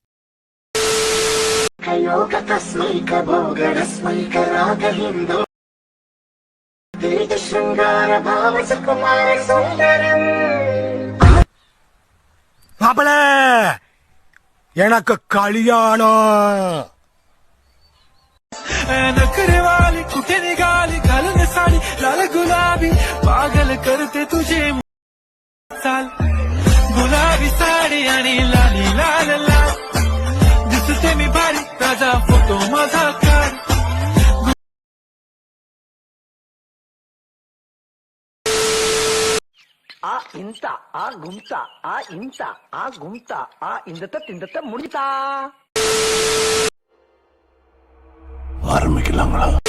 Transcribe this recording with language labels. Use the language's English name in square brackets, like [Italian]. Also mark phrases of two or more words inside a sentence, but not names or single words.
[Tamil] மாப்பிள எனக்கு கல்யாணம். [Marathi] नखरेवाली कुठे निघाली घालून साडी लाल गुलाबी पागल करते तुझे चाल गुलाबी साडी आणि लाली लाल लाल दिसते मी भारी ताजा फोटो माझा काढ. आ इंता आ गुमता आ इंता आ गुमता आ इंदत முடிஞ்சா [Tamil] ஆரம்பிக்கலாங்களா?